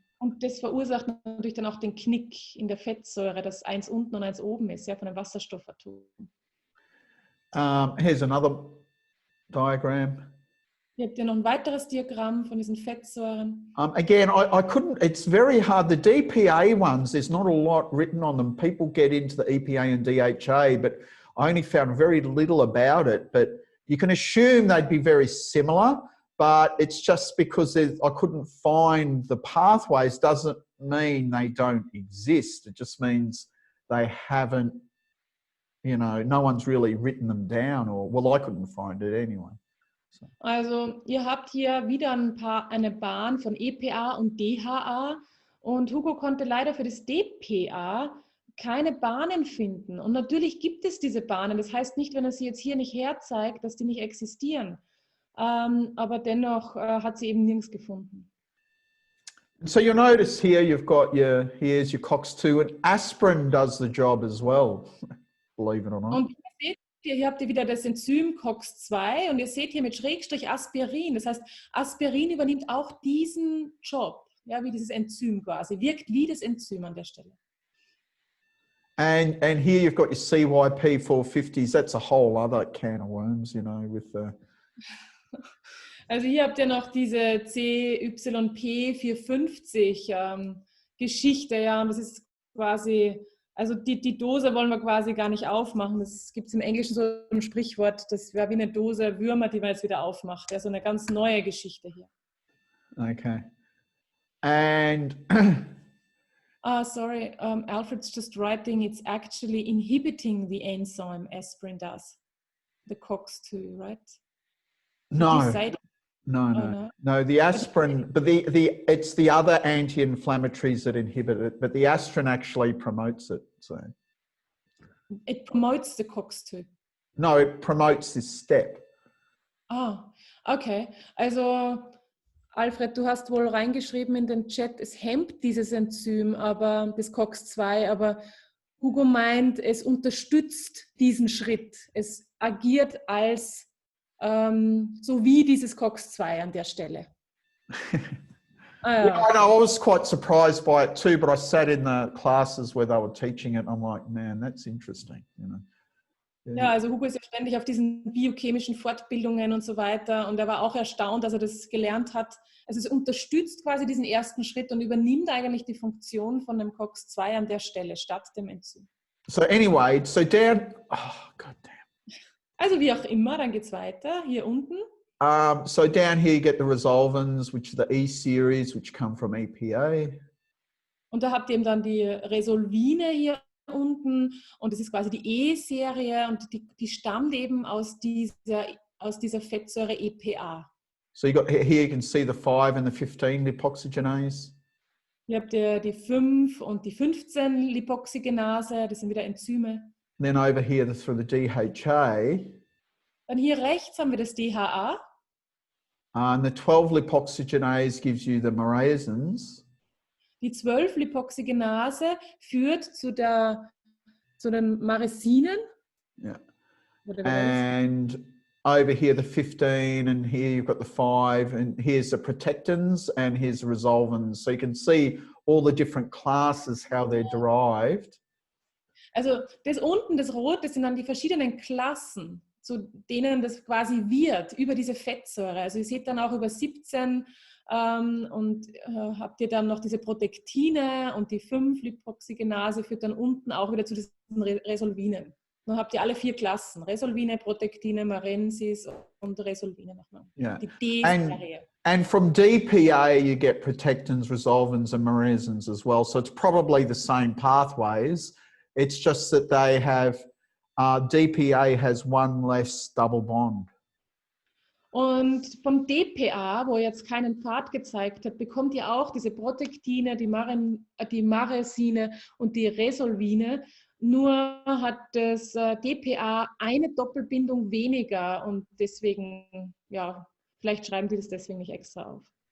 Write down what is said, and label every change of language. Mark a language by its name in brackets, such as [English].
[German] Und das verursacht natürlich dann auch den Knick in der Fettsäure, dass eins unten und eins oben ist, ja, von den Wasserstoffatomen. [English] Here's another diagram. [German] Hier habt ihr noch ein weiteres Diagramm von diesen Fettsäuren. [English] Again, I couldn't, it's very hard. The DPA ones, there's not a lot written on them. People get into the EPA and DHA, but I only found very little about it. But you can assume they'd be very similar, but it's just because I couldn't find the pathways doesn't mean they don't exist. It just means they haven't, you know, no one's really written them down, or, well, I couldn't find it anyway. So. [German] Also ihr habt hier wieder eine Bahn von EPA und DHA und Hugo konnte leider für das DPA keine Bahnen finden. Und natürlich gibt es diese Bahnen. Das heißt nicht, wenn er sie jetzt hier nicht herzeigt, dass die nicht existieren. Aber dennoch hat sie eben nirgends gefunden. [English] So you'll notice here you've got here's your COX-2, and aspirin does the job as well, believe it or not. [German] Und hier habt ihr wieder das Enzym COX-2 und ihr seht hier mit Schrägstrich Aspirin. Das heißt, Aspirin übernimmt auch diesen Job, ja, wie dieses Enzym quasi, wirkt wie das Enzym an der Stelle. [English] And here you've got your CYP450s. That's a whole other can of worms, you know, with the... [German] Also hier habt ihr noch diese CYP450 Geschichte, ja, und das ist quasi... Also die Dose wollen wir quasi gar nicht aufmachen. Das gibt es im Englischen so ein Sprichwort, das wäre wie eine Dose Würmer, die man jetzt wieder aufmacht. Ja, so eine ganz neue Geschichte hier. [English] Okay. And... sorry, Alfred's just writing, it's actually inhibiting the enzyme aspirin does. The COX-2, right? No. No, the aspirin, but it's the other anti-inflammatories that inhibit it, but the aspirin actually promotes it. So it promotes the COX-2. No, it promotes this step. Okay. [German] Also Alfred, du hast wohl reingeschrieben in den Chat, es hemmt dieses Enzym, aber das COX-2, aber Hugo meint, es unterstützt diesen Schritt. Es agiert als so wie dieses COX-2 an der Stelle. [English] Yeah, I know. I was quite surprised by it too, but I sat in the classes where they were teaching it. And I'm like, man, that's interesting. You know? [German] Ja, also Hugo ist ja ständig auf diesen biochemischen Fortbildungen und so weiter und er war auch erstaunt, dass er das gelernt hat. Also es unterstützt quasi diesen ersten Schritt und übernimmt eigentlich die Funktion von dem COX-2 an der Stelle statt dem Enzym. [English] So anyway, so down, oh god damn. [German] Also wie auch immer, dann geht es weiter, hier unten. [English] So down here you get the Resolvines, which are the E series, which come from EPA. [German] Und da habt ihr eben dann die Resolvine hier unten und das ist quasi die E-Serie und die stammt eben aus dieser Fettsäure EPA. [English] So you got here, you can see the 5 and the 15 lipoxygenase. [German] Hier habt ihr die 5 und die 15 Lipoxygenase, das sind wieder Enzyme. [English] And then over here through the DHA. [German] Dann hier rechts haben wir das DHA. [English] And the 12 lipoxygenase gives you the myrasins. [German] Die 12 Lipoxygenase führt zu den Myresinen. [English] Yeah. And over here the 15, and here you've got the 5, and here's the protectins, and here's the resolvins. So you can see all the different classes, how they're derived. [German] Also das unten, das Rot, das sind dann die verschiedenen Klassen, zu denen das quasi wird, über diese Fettsäure. Also ihr seht dann auch über 17 und habt ihr dann noch diese Protektine und die 5 Lipoxygenase führt dann unten auch wieder zu diesen Resolvinen. Dann habt ihr alle 4 Klassen, Resolvine, Protektine, Marensis und Resolvine nochmal. [English] Yeah. [German] Die D-Serie. [English] And from DPA you get protectins, resolvins and myresins as well. So it's probably the same pathways. It's just that they have, DPA has one less double bond. [German] Und vom DPA, wo jetzt keinen Pfad gezeigt hat, bekommt ihr auch diese Protektine, die Maresine und die Resolvine. Nur hat das DPA eine Doppelbindung weniger und deswegen, ja, vielleicht schreiben die das deswegen nicht extra auf.